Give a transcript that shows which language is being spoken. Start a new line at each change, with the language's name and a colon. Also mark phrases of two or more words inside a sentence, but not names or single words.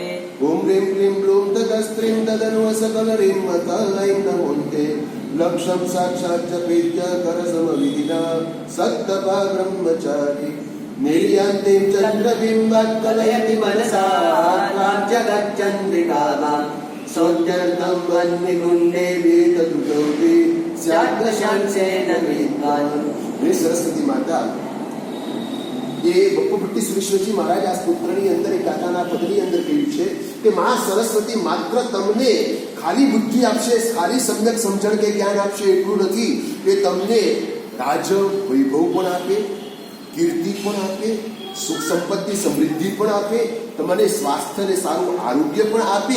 Sanskrit: ॐ ह्रीं क्लीं ब्लूं ततस्त्रीं तदनुवसकलरीं मतालैं नमोन्ते लक्ष्यं साक्षात् जपेत्य करसमविदिना सत्तपा ब्रह्मचारी निर्यान्तीं चन्द्रबिम्बात् कलयति मनसा जगच्चन्द्रिकामां सौन्दर्यं वह्निकुण्डे वेददुतोऽपि स्याद्वशंसेन विद्वान्.
Hindi: हे सरस्वती माता,
Gujarati: એ બપ્પુભટ્ટી સુરેશ્વરજી મહારાજ આ સ્તોત્રની અંદર એક ગાતાના પદની અંદર કહ્યું છે કે મા સરસ્વતી માત્ર તમને ખાલી બુદ્ધિ આપશે, ખાલી સમ્યક સમજણ કે જ્ઞાન આપશે એટલું નથી, કે તમને રાજ વૈભવ પણ આપે, કીર્તિ પણ આપે, સુખ સંપત્તિ સમૃદ્ધિ પણ આપે, તમને સ્વાસ્થ્ય અને સારું આરોગ્ય પણ આપે.